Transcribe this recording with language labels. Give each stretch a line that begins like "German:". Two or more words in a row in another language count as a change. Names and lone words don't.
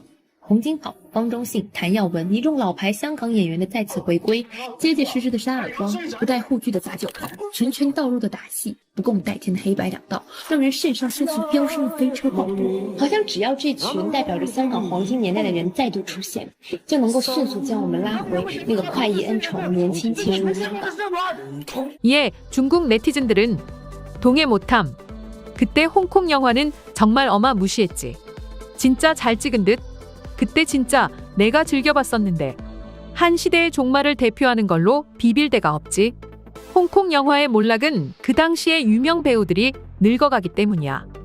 Chinese: 洪金寶、方中信、譚耀文一眾老牌香港演員的再次回歸，結結實實的殺耳光，不帶護具的砸酒盤，拳拳到肉的打戲，不共戴天的黑白兩道，讓人腎上腺素飆升的飛車爆肚。好像只要這群代表着香港黃金年代的人再度出現，就能夠迅速將我們拉回那個快意恩仇、年輕氣盛的香港。
Korean: 이에 중국 네티즌들은 동해 못함. 그때 홍콩 영화는 정말 어마무시했지. 진짜 잘 찍은 듯. 그때 진짜 내가 즐겨봤었는데. 한 시대의 종말을 대표하는 걸로 비빌 데가 없지. 홍콩 영화의 몰락은 그 당시의 유명 배우들이 늙어가기 때문이야.